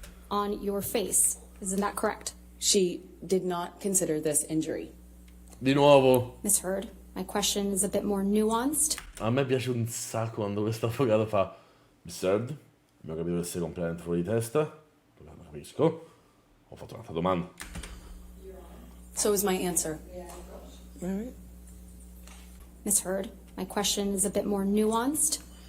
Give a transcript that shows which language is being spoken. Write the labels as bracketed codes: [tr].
[en] On your face. Isn't that correct? She did not consider this injury. [it] Di nuovo, [en] Miss Heard, my question is a bit more nuanced. [it] a me piace un sacco quando questo avvocato fa Miss Heard, abbiamo capito che sei completamente fuori di testa, lo capisco, ho fatto un'altra domanda. [en] So is my answer. Miss Heard, my question is a bit more nuanced.